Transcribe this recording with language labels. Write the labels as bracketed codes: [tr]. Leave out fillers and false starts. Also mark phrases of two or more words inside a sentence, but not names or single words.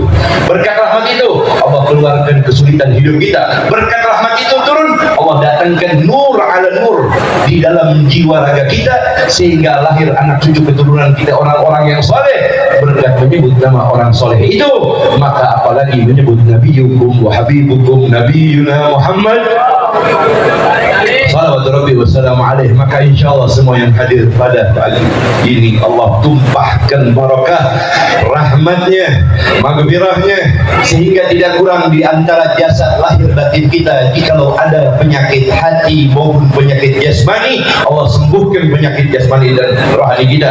[id] Berkat rahmat itu Allah keluarkan kesulitan hidup kita. Berkat rahmat itu turun, Allah datangkan [ar] نور على نور [id] di dalam jiwa raga kita, sehingga lahir anak cucu keturunan kita orang-orang yang saleh berkat menyebut nama orang soleh itu. Maka apalagi menyebut [ar] نبيكم وحبيبكم نبينا محمد صلوات ربي والسلام عليه. [id] Maka insyaallah semua yang hadir pada pagi ini Allah tumpahkan barakah rahmatnya, maghfirahnya, sehingga tidak kurang di antara jasad lahir batin kita. Jikalau ada penyakit hati maupun penyakit jasmani, Allah sembuhkan penyakit jasmani dan rohani kita.